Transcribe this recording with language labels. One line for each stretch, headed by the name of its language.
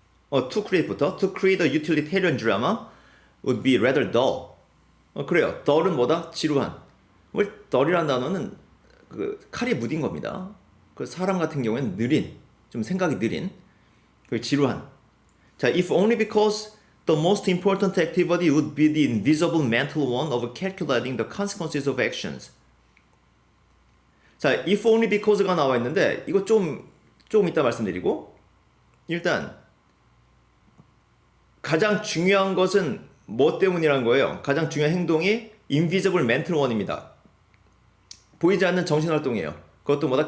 English: To create부터 to create a utilitarian drama would be rather dull.
Korean: 그래요. dull은 뭐다? 지루한. dull이라는 단어는 그 칼이 무딘 겁니다. 그 사람 같은 경우에는 느린, 좀 생각이 느린, 그 지루한.
English: 자, if only because the most important activity would be the invisible mental one of calculating the consequences of actions.
Korean: 자,
English: if only because
Korean: 가 나와 있는데 이거 조금 이따 말씀드리고, 일단 가장 중요한 것은 뭐 때문이라는 거예요? 가장 중요한 행동이
English: invisible mental one
Korean: 입니다. 보이지 않는 정신활동이에요. 그것도 뭐다?